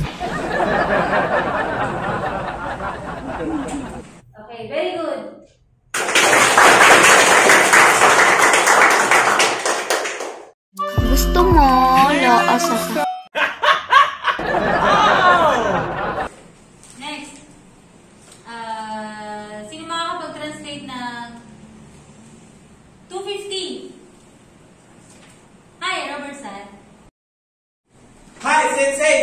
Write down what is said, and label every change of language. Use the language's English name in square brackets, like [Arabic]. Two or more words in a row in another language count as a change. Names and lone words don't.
[English] Okay, very good. [Filipino] Gusto mo, laos ako. Next. Sino makakapag-translate ng 2:50? [English] Hi, Robert San. Hi, Sensei.